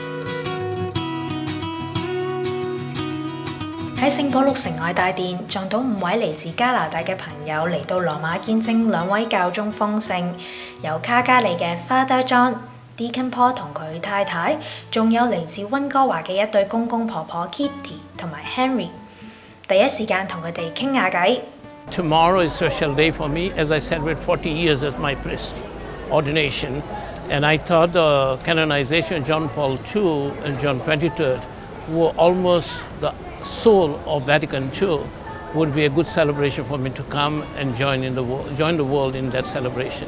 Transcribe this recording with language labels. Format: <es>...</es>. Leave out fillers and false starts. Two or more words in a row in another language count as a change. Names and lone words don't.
<yue>喺聖保祿城外大殿撞到5位嚟自加拿大嘅朋友嚟到羅馬見證2位教宗封聖，有卡加利嘅 Father John、Deacon Paul 同佢太太，仲有嚟自溫哥華嘅一對公公婆婆 Kitty 同埋 Henry。第一時間同佢哋傾下偈。</yue> <en>Tomorrow is a special day for me as I celebrate 40 years as my priest ordination, and I thought the canonization of John Paul II and John XXIII were almost the soul of Vatican II, would be a good celebration for me to come and join the world in that celebration.</en>